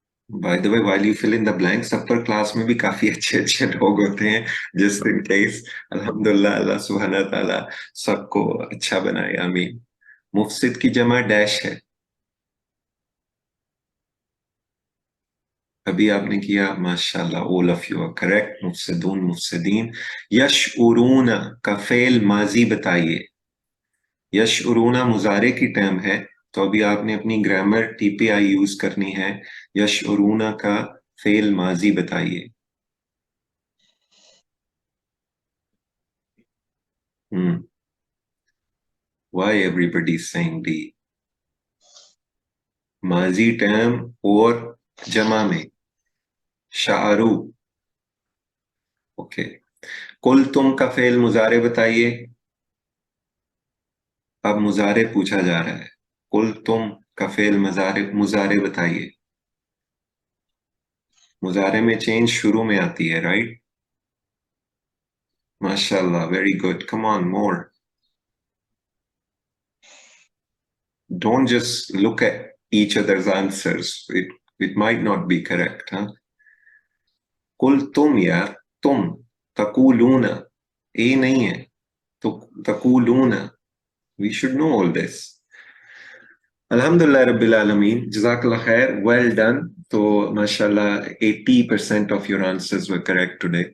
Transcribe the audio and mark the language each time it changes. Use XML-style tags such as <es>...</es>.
<en>By the way, while you fill in the blanks, upper class</en> <ur>میں بھی کافی اچھے اچھے لوگ ہوتے ہیں.</ur> <en>Just in case.</en> <ur>الحمدللہ اللہ سبحانہ تعالیٰ سب کو اچھا بنائے. آمین. مفسد کی جمع ڈیش ہے. ابھی آپ نے کیا.</ur> <en>ماشاءاللہ all of you are correct.</en> <ar>مفسدون مفسدین.</ar> <ur>یشعرون کا فعل ماضی بتائیے. یشعرون مضارع کی ٹرم ہے تو ابھی آپ نے اپنی گرامر ٹی پی آئی یوز کرنی ہے. یشعرون کا فعل ماضی بتائیے.</ur> <en>Why everybody is saying D?</en> <ur>ماضی ٹرم اور جمع میں شعرو. اوکے. کل تم کا فعل مضارع بتائیے. اب مضارع پوچھا جا رہا ہے. کل تم کا فعل مضارع بتائیے. مضارع میں چینج شروع میں آتی ہے رائٹ.</ur> <en>ماشاءاللہ very good. Come on more. Don't just look at each other's answers. It might not be correct.</en> <ur>کل تم یار. تم. تقولون. اے نہیں ہے تو تقولون.</ur> <en>We should know all this. Alhamdulillah Rabbil Alameen. Jazakallah khair. Well done. So, mashallah, 80% of your answers were correct today.</en>